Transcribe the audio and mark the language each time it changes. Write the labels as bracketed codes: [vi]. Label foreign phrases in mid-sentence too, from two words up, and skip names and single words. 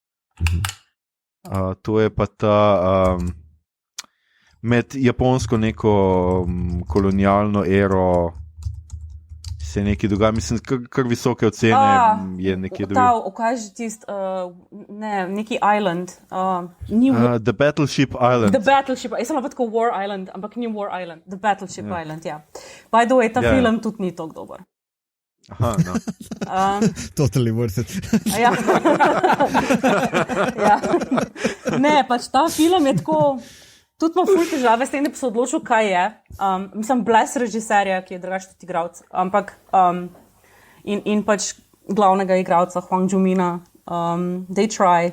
[sl] To je pa ta med japonsko neko kolonialno ero se nekaj dogaja, mislim, kar visoke ocene je nekje dobil. Okaži tist, neki island. The Battleship Island. The Battleship, jaz sem pa tako War Island, ampak ni War Island, The Battleship Island, ja. [en] By the way, [sl] ta film tudi ni tako dober. Aha, no. [en] Totally worth it. [sl] Ja. Ja. Ne, pač ta film je tako, tudi ima ful težave s tem, da bi se odločil, kaj je. Mislim, bless režiserja, ki je drugače tudi igralec, ampak in pač glavnega igralca Hwang Jung-mina, [en] they try.